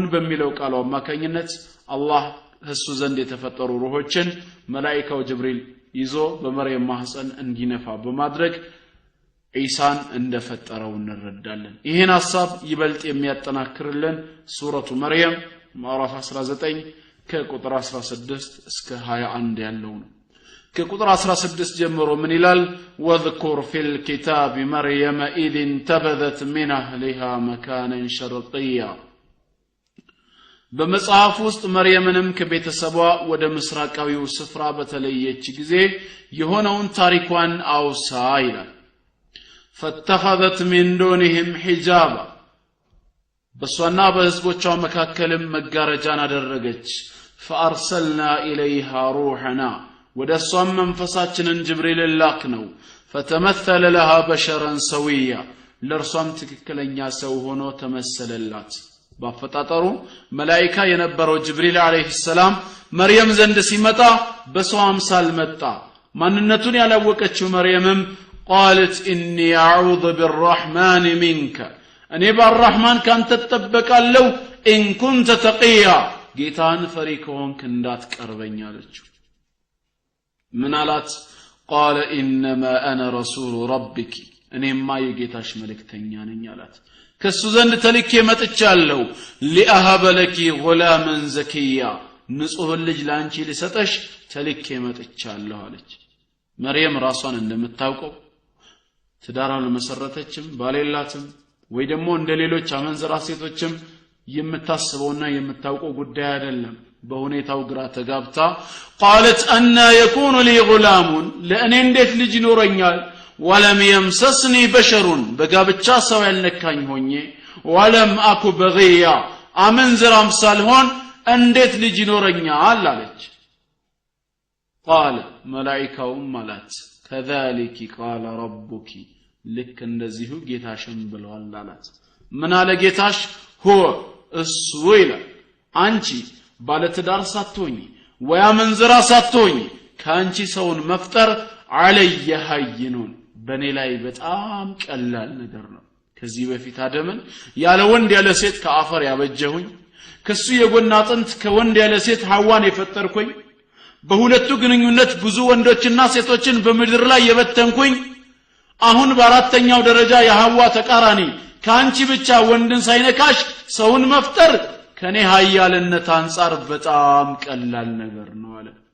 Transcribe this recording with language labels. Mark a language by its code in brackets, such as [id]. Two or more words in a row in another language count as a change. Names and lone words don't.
[am] በሚለው ቃሉ አማካኝነት አላህ እሱ ዘንድ የተፈጠሩ ሩሆችን መላእክታው ጅብሪል ይዞ በመርየም ማህፀን እንዲነፋ በማድረግ ኢሳን እንደፈጠረው እንረዳለን። ይሄን ሐሳብ ይበልጥ የሚያጠናክርልን ሱረቱ መርየም ምዕራፍ 19 ከቁጥር 16 እስከ 21 ያለው ነው። ከቁጥር 16 ጀምሮ ምን ይላል? [ar] ወذكر في الكتاب مريم إذ انتبذت من أهلها مكانا شرقيا [am] በመጽሐፍ ውስጥ መርየምንም ከቤተሰቧ ወደ ምስራቃዊው ስፍራ በተለየች ጊዜ የሆነውን ታሪኳን አውሳ ይላል። [ar] فاتخذت من دونهم حجابا [am] በሷና በህዝቦቿ መካከልም መጋረጃን አደረገች። [ar] فأرسلنا إليها روحنا [am] ወደሷም መንፈሳችንን ጅብሪል ላክነው። [ar] فتمثل لها بشرا سويا [am] ለርሷም ትክክለኛ ሰው ሆኖ ተመሰለላት። ባፈጣጠሩ መላእክታ የነበረው ጅብሪል [ar] عليه السلام [am] መርየም ዘንድ ሲመጣ በሰው አምሳል መጣ። ማንነቱን ያላወቀችው መርየምም [ar] قالت إني أعوذ بالرحمن منك [am] እኔ በአርህማን ካንተ ተጠበቃለሁ [ar] إن كنت تقيا [am] ጌታን ፈሪ ከሆንክ እንዳትቀርበኝ አለችው። ምን አላት? [ar] قال إنما أنا رسول ربك [am] እኔማ የጌታሽ መልእክተኛ ነኝ አላት። ከሱ ዘንድ ተልኬ መጥቻለሁ። [ar] لأهب لك غلاما زكيا [am] ንጹህ ልጅ ላንቺ ልሰጠሽ ተልኬ መጥቻለሁ አለች። መርየም ራሷን እንደምታውቀው ትዳራን መሰረተችም ባሌላትም ወይ ደግሞ እንደሌሎች አመንዝራ ሴቶችም የምታስበውና የምታውቀው ጉዳይ አይደለም። በሁኔታው ግራ ተጋብታ [ar] قالت أن يكون لي غلام [am] ለእኔ እንዴት ልጅ ይኖረኛል? [ar] ولم يمسسني بشر [am] በጋብቻ ሰው ያልነካኝ ሆኜ [ar] ولم أكن بغيا [am] አመንዝራም ሳልሆን እንዴት ልጅ ይኖረኛል አለች። قال መላእክታውም ማለት [ar] كذلك قال ربك [am] ልክ እንደዚሁ ጌታሽም ብለዋል አላት። ምን አለ ጌታሽ? هو እሱ ይላል አንቺ ባለትዳር ሳትሆኚ ወይ አመንዝራ ሳትሆኚ ካንቺ ሰውን መፍጠር [ar] علي هين [am] በኔ ላይ በጣም ቀላል ነገር ነው። ከዚህ በፊት አደምን ያለ ወንድ ያለ ሴት ከአፈር ያበጀሁኝ፣ ከሱ የጎን አጥንት ከወንድ ያለ ሴት ሐዋን የፈጠርኩኝ፣ በሁለቱ ግንኙነት ብዙ ወንዶችና ሴቶችን በምድር ላይ የበተንኩኝ፣ አሁን በአራተኛው ደረጃ የሐዋ ተቃራኒ ካንቺ ብቻ ወንድን ሳይነካሽ ሰውን መፍጠር ከኔ ኃያልነት አንፃር በጣም ቀላል ነገር ነው አለ።